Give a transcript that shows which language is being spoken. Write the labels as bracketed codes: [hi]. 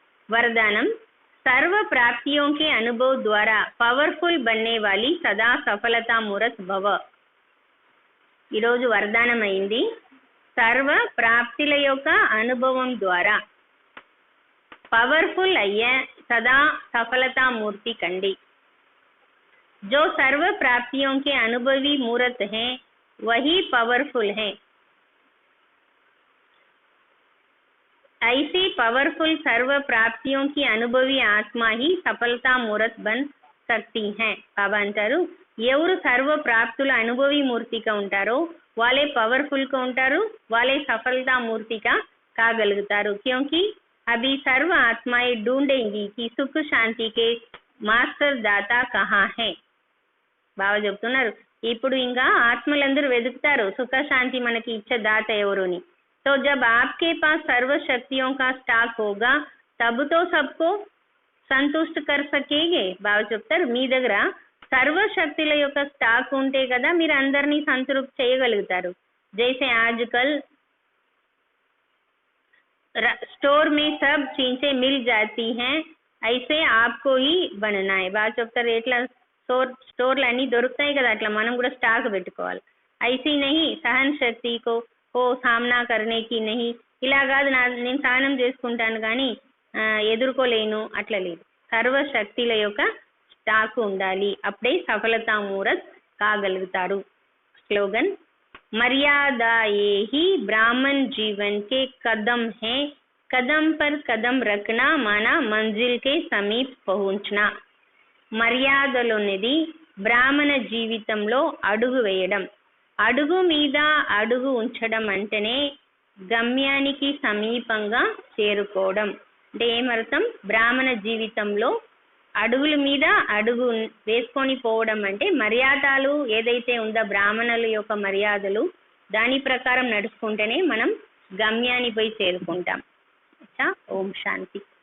[hi] वरदानम सर्व प्राप्तियों के अनुभव द्वारा पवर्फुल बनने वाली सदा सफलता मूर्त भव. [te] ఈరోజు వరదానం అయింది. సర్వ ప్రాప్తిల యొక్క అనుభవం ద్వారా పవర్ఫుల్ అయ్యే సదా సఫలతా మూర్తి కండి. [hi] जो सर्व प्राप्तियों के अनुभवी मूर्त है वही पावरफुल है. ऐसी पावरफुल सर्व प्राप्तियों की अनुभवी आत्मा ही सफलता मूर्त बन सकती है. [te] बाबा अंटारू ఎవరు సర్వ ప్రాప్తుల అనుభవి మూర్తిగా ఉంటారో వాళ్ళే పవర్ఫుల్గా ఉంటారు, వాళ్ళే సఫలతా మూర్తిగా కాగలుగుతారు. [hi] क्योंकि अभी सर्व आत्माएं ढूंढेंगी कि सुख शांति के मास्टर दाता कहाँ है. [te] బాబా చెప్తున్నారు ఇప్పుడు ఇంకా ఆత్మలందరూ వెతుకుతారు సుఖ శాంతి మనకి ఇచ్చే దాత ఎవరుని. [hi] तो जब आपके पास सर्व शक्तियों का स्टॉक होगा तब तो सबको संतुष्ट कर सकेंगे. [te] బాబా చెప్తారు మీ దగ్గర సర్వశక్తుల యొక్క స్టాక్ ఉంటే కదా మీరు అందరినీ సంతృప్తి చేయగలుగుతారు. [hi] जैसे आजकल स्टोर में सब चीजें मिल जाती हैं ऐसे आपको ही बनना है. [te] బాగా చెప్తారు ఎట్లా స్టోర్లు అన్నీ దొరుకుతాయి కదా అట్లా మనం కూడా స్టాక్ పెట్టుకోవాలి. [hi] ఐసీ నహి సహన్ శక్తి కో సామ్నా కర్నేకి నహి [te] ఇలా కాదు నేను సహనం చేసుకుంటాను కానీ ఎదుర్కోలేను అట్లా లేదు. సర్వశక్తుల యొక్క స్టాక్ ఉండాలి, అప్పుడే సఫలతా మూరత్ కాగలుగుతారు. [hi] స్లోగన్ मर्यादा ये ही ब्राह्मण जीवन के कदम है, कदम पर कदम रखना माना मंजिल के समीप पहुंचना. [te] మర్యాదలోనిది బ్రాహ్మణ జీవితంలో అడుగు వేయడం, అడుగు మీద అడుగు ఉంచడం అంటేనే గమ్యానికి సమీపంగా చేరుకోవడం. అంటే ఏమర్థం? బ్రాహ్మణ జీవితంలో అడుగుల మీద అడుగు వేసుకొని పోవడం అంటే మర్యాదలు ఏదైతే ఉందో బ్రాహ్మణుల యొక్క మర్యాదలు దాని ప్రకారం నడుచుకుంటేనే మనం గమ్యాన్ని పోయి చేరుకుంటాం. ఓం శాంతి.